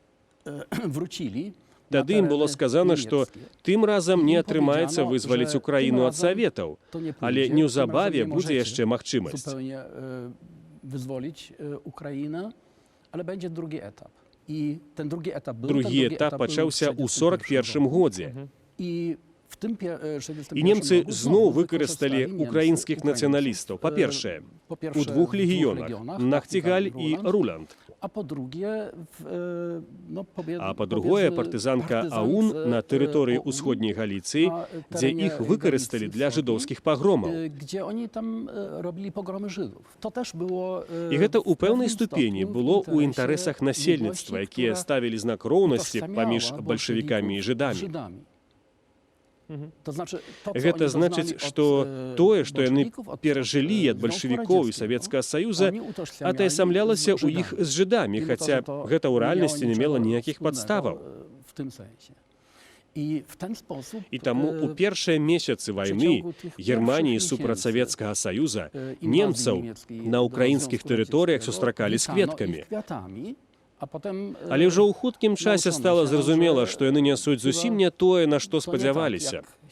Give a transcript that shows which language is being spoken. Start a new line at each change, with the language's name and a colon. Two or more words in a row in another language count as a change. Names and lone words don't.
Belarusian: Тады ім было сказана, што тым разам не атрымаецца вызваліць Украіну ад саветаў, але неўзабаве будзе яшчэ магчымасць. Другі этап пачаўся ў 1941 годзе.
Polish: W tym
Ukrainian: І німці знову використали українських націоналістів. По-перше, у двох легіонах – Нахтігаль і Руланд. А по-друге, партизанка АУН на території Усходньої Галіції, де їх використали для жидовських погромів.
Polish: Gdzie oni tam robili pogromy Żydów. To też było
Belarusian: І гэта ў пэўнай
Polish: w pewnym
Belarusian: ступені
Polish: stopniu
Belarusian: было
Polish: w
Belarusian: ў
Polish: interesie
Belarusian: інтарэсах насельніцтва,
Polish: ludności,
Belarusian: якія
Polish: która
Belarusian: ставілі знак роўнасці
Polish: utożsamiała
Belarusian: паміж бальшавікамі і
Polish: bolszewików z
Belarusian: жydамі.
Polish: Żydami. To znaczy, to, co
Belarusian: Гэта
Polish: oni
Belarusian: значыць,
Polish: doznali
Belarusian: што
Polish: od,
Belarusian: тое, што яны
Polish: bolszewików, od
Belarusian: перажылі ад
Polish: Związku
Belarusian: бальшавікоў і
Polish: Radzieckiego,
Belarusian: Савецкага Саюза,
Polish: oni utożsamiali
Belarusian: атаясамлялася
Polish: z
Belarusian: ў іх
Polish: Żydami.
Belarusian: з жydамі,
Polish: Mimo to,
Belarusian: хаця
Polish: że to
Belarusian: гэта ў
Polish: nie
Belarusian: рэальнасці не
Polish: miało
Belarusian: мела
Polish: niczego
Belarusian: ніякіх
Polish: wspólnego,
Belarusian: падставаў.
Polish: w tym sensie. I w ten sposób
Belarusian: І таму ў першыя месяцы вайны Германіі супраць Савецкага Саюза немцаў на ўкраінскіх тэрыторыях сустракалі з кветкамі. Але ўжо ў хуткім часе стала зразумела, што яны нясуць зусім не тое, на што спадзяваліся.